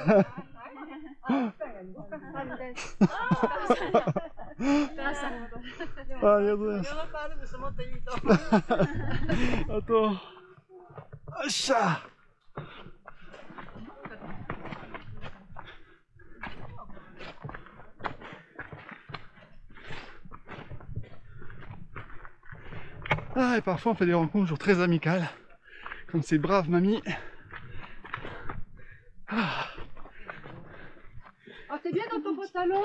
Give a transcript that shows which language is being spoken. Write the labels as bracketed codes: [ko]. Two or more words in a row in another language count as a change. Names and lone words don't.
[ja] ありがとうございます。あと、よっしゃ。 [fr] Ah, et parfois on fait des rencontres toujours très amicales, comme ces braves mamies. Ah, c'est bien dans ton pantalon?